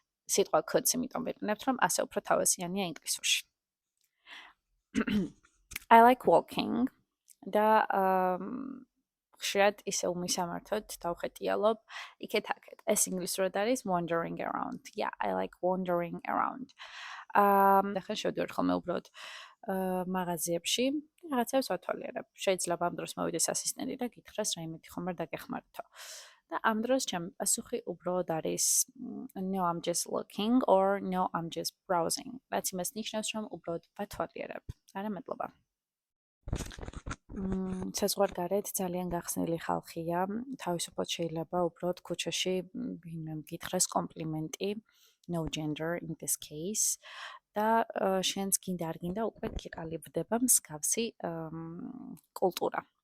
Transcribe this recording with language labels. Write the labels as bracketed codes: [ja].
[ka] სიტყვა could-ს იმიტომ ვიყენებთ, რომ ასე უფრო თავისიანია ინგლისურში. [en] I like walking [ka] და ხშირად ისე უმისამართოდ დავხეტიალობ იქეთ-აქეთ. ეს ინგლისურად არის [en] wandering around. Yeah, I like wandering around. [ka] ახლა შევდივარ ხოლმე უბრალოდ მაღაზიებში, რაღაცებს ვათვალიერებ. შეიძლება ამ დროს მოვიდეს ასისტენტი და გითხრას რაიმეთი ხომ არ დაგეხმართო. და ამ დროს ჩემი პასუხი უბრალოდ არის [en] No, I'm just looking or no, I'm just browsing. [ka] რაც იმას ნიშნავს, რომ უბრალოდ ვათვალიერებ. არა მადლობა. საზღვარგარეთ ძალიან გახსნილი ხალხია, თავისუფლად შეიძლება უბრალოდ ქუჩაში ვინმე მგითხრას კომპლიმენტი, [en] no gender in this case, [ka] და შენს გინდა არ გინდა უკვე გიყალიბდება მსგავსი კულტურა.